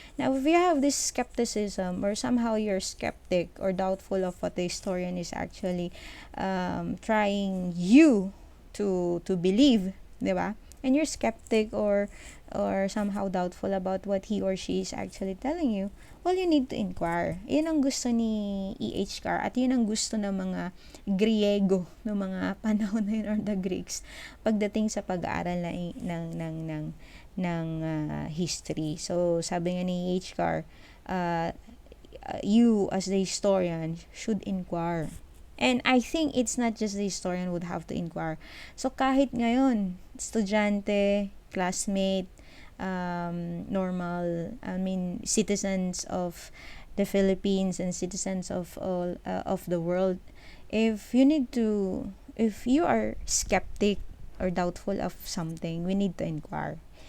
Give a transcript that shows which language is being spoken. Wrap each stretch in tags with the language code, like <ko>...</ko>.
<en>Now, if you have this skepticism, or somehow you're skeptic or doubtful of what the historian is actually trying you to believe, diba? And you're skeptic or somehow doubtful about what he or she is actually telling you, well, you need to inquire.</en> <tl>Yun ang gusto ni E.H. Carr at yun ang gusto ng mga Griego ng mga panahon na yun,</tl> <en>or the Greeks,</en> <tl>pagdating sa pag-aaral ng history. So, sabi nga ni E.H.</tl> <en>Carr, you as the historian should inquire. And I think it's not just the historian would have to inquire. So,</en> <tl>kahit ngayon, estudyante,</tl> <en>classmate, normal, citizens of the Philippines and citizens of all of the world, if you are skeptic or doubtful of something, we need to inquire.</en>